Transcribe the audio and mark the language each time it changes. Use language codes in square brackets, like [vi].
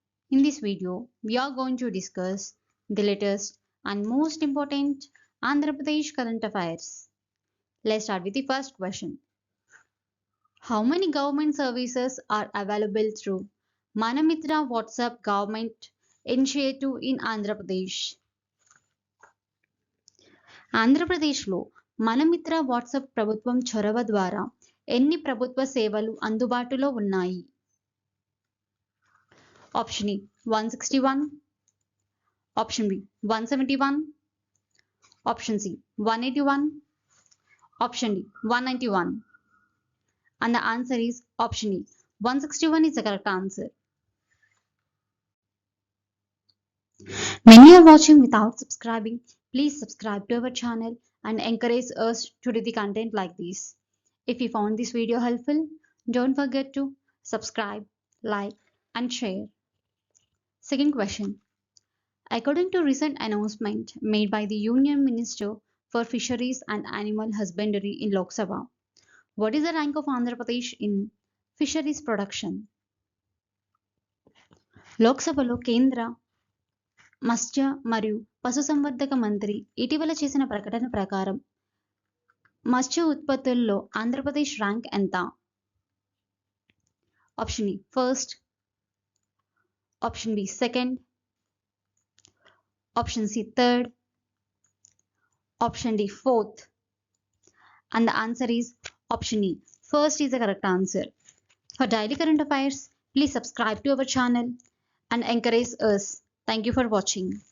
[en] In this video, we are going to discuss the latest and most important Andhra Pradesh current affairs. Let's start with the first question. How many government services are available through Manamitra WhatsApp government initiative in Andhra Pradesh? [te] ఆంధ్రప్రదేశ్లో Mana Mitra WhatsApp ప్రభుత్వం చొరవ ద్వారా ఎన్ని ప్రభుత్వ సేవలు అందుబాటులో ఉన్నాయి? [en] Option A 161, option B 171, option C 181, option D 191. And the answer is option E. 161 is the correct answer. Many are watching without subscribing. Please subscribe to our channel and encourage us to do the content like this. If you found this video helpful, don't forget to subscribe, like and share. Second question. According to recent announcement made by the Union Minister for Fisheries and Animal Husbandry in Lok Sabha, what is the rank of Andhra Pradesh in fisheries production? [te] Lok సభలో కేంద్ర మత్స్య మరియు పశుసంవర్ధక మంత్రి ఇటీవల చేసిన ప్రకటన ప్రకారం మత్స్య ఉత్పత్తుల్లో ఆంధ్రప్రదేశ్ ర్యాంక్ ఎంత? [en] Option A first, option B second, option C third, option D fourth. And the answer is option E. First is the correct answer. For daily current affairs, please subscribe to our channel and encourage us. Thank you for watching.